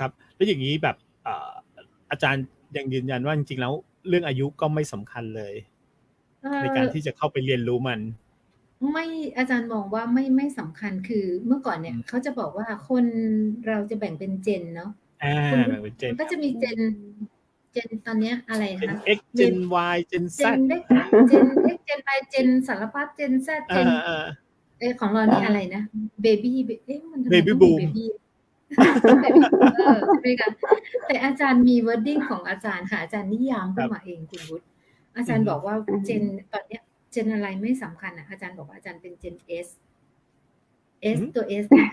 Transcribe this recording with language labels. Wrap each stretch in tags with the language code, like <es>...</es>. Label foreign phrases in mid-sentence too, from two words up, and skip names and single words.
<th>ครับ แล้วอย่างงี้แบบ อาจารย์ยังยืนยันว่าจริงๆแล้วเรื่องอายุก็ไม่สำคัญเลย ในการที่จะเข้าไปเรียนรู้มัน ไม่ อาจารย์มองว่าไม่สำคัญ คือเมื่อก่อนเนี่ยเขาจะบอกว่าคนเราจะแบ่งเป็น Gen เนาะ คุณ แบ่งเป็น Gen มันก็จะมี Gen ตอนเนี้ยอะไร Gen คะ</th> <en>X Gen Y Gen Z Gen X Gen Y Gen</en> <th>สารพัด</th> <en>Gen Z Gen</en> <th>ของเรานี่อะไรนะ Baby มันทำไม Baby ต้องมี Boom</th> <en>Baby Baby Boomer</en> <th>ใช่ไหมคะ แต่อาจารย์มี wording ของอาจารย์ค่ะ อาจารย์นิยามขึ้นมาเองคุณวุฒิ อาจารย์บอกว่า Gen ตอนเนี้ย Gen อะไรไม่สำคัญอะ อาจารย์บอกว่าอาจารย์เป็น</th> <en>Gen S</en> <th>ตัว S นะคะ</th>